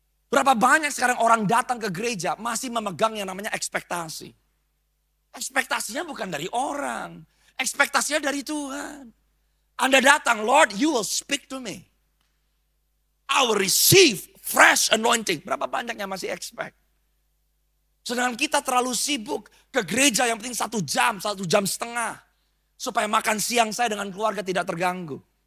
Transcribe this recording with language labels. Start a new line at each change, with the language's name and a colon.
Indonesian: Berapa banyak sekarang orang datang ke gereja masih memegang yang namanya ekspektasi. Ekspektasinya bukan dari orang. Ekspektasinya dari Tuhan. Anda datang,
English: Lord, you will speak to me. I will receive fresh anointing.
Indonesian: Berapa banyak yang masih expect? Sedangkan kita terlalu sibuk ke gereja yang penting 1 jam setengah. Supaya makan siang saya dengan keluarga tidak terganggu.